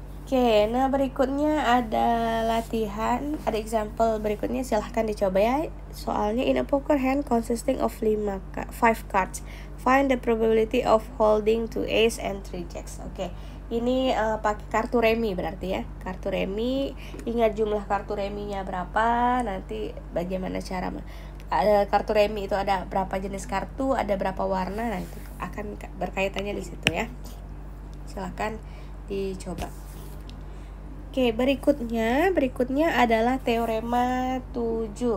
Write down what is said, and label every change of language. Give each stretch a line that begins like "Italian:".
Indonesian: Oke, nah berikutnya ada latihan, ada example berikutnya, silahkan dicoba ya. Soalnya
English: in a poker hand consisting of 5 cards, find the probability of holding 2 ace and 3 jacks.
Indonesian: Oke, ini pakai kartu remi berarti ya. Kartu remi, ingat jumlah kartu reminya berapa, nanti bagaimana cara ada kartu remi itu ada berapa jenis kartu, ada berapa warna, nah itu akan berkaitannya di situ ya. Silahkan dicoba. Oke, berikutnya adalah teorema 7.